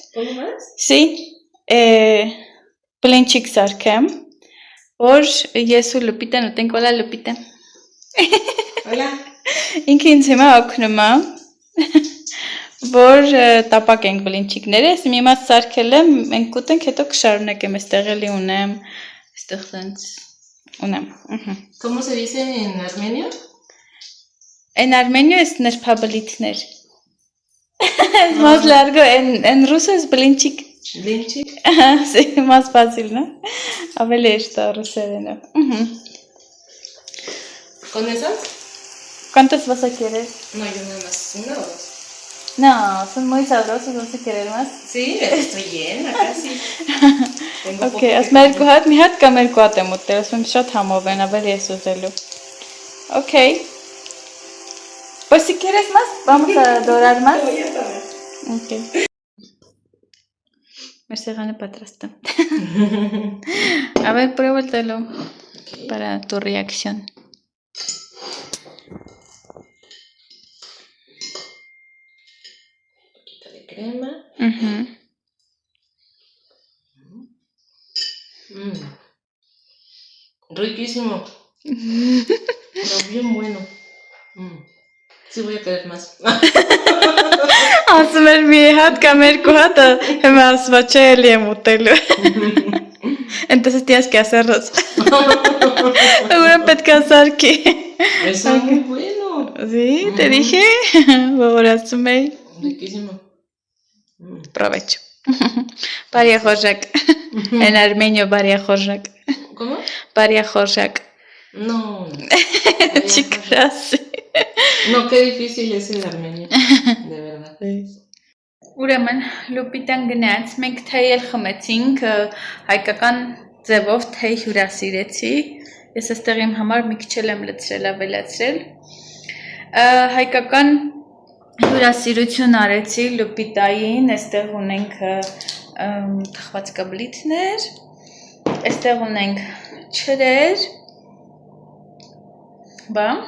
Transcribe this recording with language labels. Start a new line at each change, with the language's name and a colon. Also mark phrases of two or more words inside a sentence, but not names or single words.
Armenian: բլինչիկ սարքեմ, որ ես ու Լուպիտեն ուտենք, օլա Լուպիտեն, ինքը ինձ հիմա օգնում է, որ տապակենք բլինչիկները, ես մի մաս սարքել եմ, մենք կուտենք, հետո կշարունակեմ, այստեղ էլի ունեմ, այստեղ սենց ունեմ,
Spanish: ¿Cómo se dice en armenio? En armenio es nerpabelitner. Es más largo, en ruso es blinchik. ¿Blinchik? Sí, más fácil, ¿no? A ver esto, rusedeno. ¿Con esas? ¿Cuántas vas a querer? No, yo nada más una o dos. No, son muy sabrosos, ¿vas a querer más? Sí, estoy llena casi.
Armenian: Ok, ասում երկու հատ, մի հատ կամ երկու հատ եմ ուտել, ասում շատ համով են, ավելի ես ուզելու։ Ok.
Spanish: Pues si quieres más, vamos a dorar más. Ok. Mercegane patrasta. A ver, pruébatelo para tu reacción. Un poquito de crema. Riquísimo. Pero bien bueno. Sí voy a querer más.
Armenian: Ասում էր մի հատ կամ երկու հատը հիմա ասվա չէ էլի եմ ուտելու։
Spanish: Entonces tienes que hacerlos.
Armenian: Ուրեմն պետք է սարքի։
Spanish: Está muy bueno. Sí, te dije.
Armenian: Որ ասում էի։
Spanish: Riquísimo. Provecho.
Armenian: Բարիախորժակ։
Spanish: En armenio
Armenian: բարիախորժակ։
Spanish: ¿Cómo?
Armenian: Բարիախորժակ։
Spanish: No. Chicas. No, qué difícil es el armenio. De verdad.
Armenian: Ուրեմն Լուպիտան գնաց, մենք թեյ էլ խմեցինք, հայկական ձևով թեյ հյուրասիրեցի, ես այստեղ իմ համար մի քիչ եմ լցրել, ավելացրել, հայկական հյուրասիրություն արեցի Լուպիտային, այստեղ ունենք թխված կաբլիթներ, այստեղ ունենք չրեր, բա